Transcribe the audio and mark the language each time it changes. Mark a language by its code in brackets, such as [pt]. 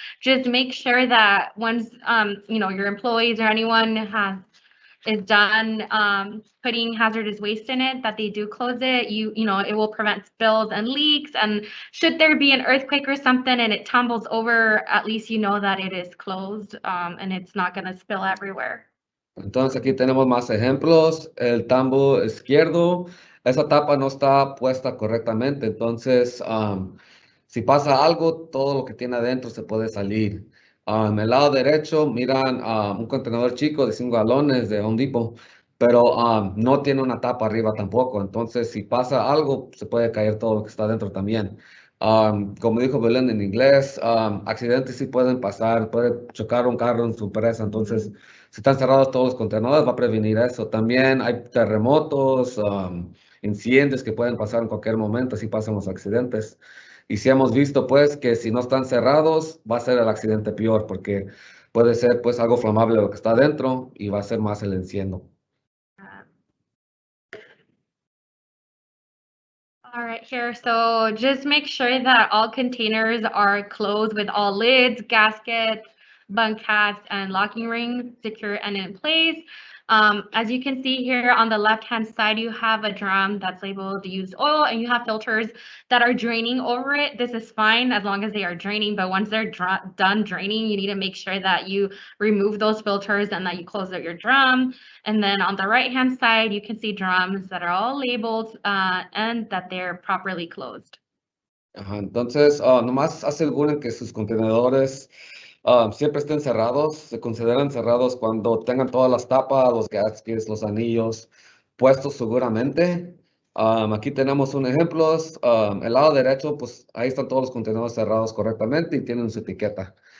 [en] Just make sure that once, your employees or anyone is done putting hazardous waste in it, that they do close it. It will prevent spills and leaks. And should there be an earthquake or something and it tumbles over, at least you know that it is closed and it's not going to spill everywhere. [es] Entonces aquí tenemos más ejemplos. El tambo izquierdo, esa tapa no está puesta correctamente. Entonces, si pasa algo, todo lo que tiene adentro se puede salir. En el lado derecho miran un contenedor chico de 5 galones de Home Depot, pero no tiene una tapa arriba tampoco. Entonces, si pasa algo, se puede caer todo lo que está adentro también. Como dijo Belén en inglés, accidentes sí pueden pasar, puede chocar un carro en su presa. Entonces, si están cerrados todos los contenedores, va a prevenir eso. También hay terremotos, incendios que pueden pasar en cualquier momento, así pasan los accidentes. Y si hemos visto, pues, que si no están cerrados, va a ser el accidente peor, porque puede ser, pues, algo flamable lo que está adentro y va a ser más el enciendo. [en] All right, here, so just make sure that all containers are closed with all lids, gaskets, bunkets, and locking rings secure and in place. As you can see here on the left-hand side, you have a drum that's labeled used oil, and you have filters that are draining over it. This is fine as long as they are draining, but once they're done draining, you need to make sure that you remove those filters and that you close out your drum. And then on the right-hand side, you can see drums that are all labeled and that they're properly closed. [es] Entonces, nomás aseguren que sus contenedores siempre estén cerrados. Se consideran cerrados cuando tengan todas las tapas, los gaskets, los anillos puestos seguramente. Aquí tenemos un ejemplo. El lado derecho, pues ahí están todos los contenedores cerrados correctamente y tienen su etiqueta.